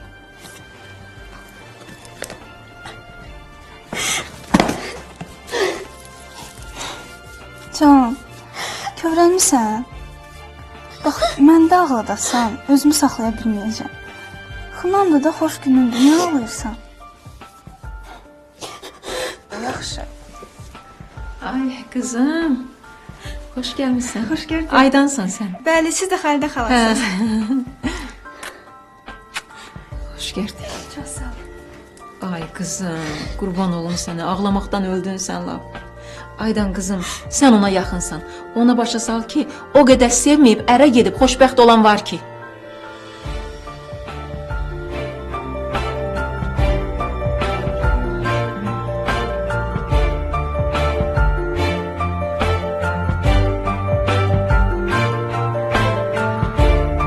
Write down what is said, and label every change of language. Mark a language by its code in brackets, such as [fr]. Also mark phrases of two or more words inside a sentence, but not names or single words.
[az] Can, kövrəlmisən? Bax, məndə ağladasan, özümü saxlaya bilməyəcəm. Xınamda da xoş günündür, niyə ağlayırsan? Yaxşı. [tr] Ay kızım. Hoş gelmişsin. Hoş geldin. Aydansan sen. [az] Bəli, siz də Xəlidə xalasınız. [tr] Hoş geldin. [az] Çox sağ ol. [tr] Ay kızım, kurban olum sənə. [az] Ağlamaqdan öldün sən laf. Aydan kızım, sən ona yaxınsan. Ona başa sal ki, o qədər sevməyib ərə gedib xoşbəxt olan var ki. Görəsən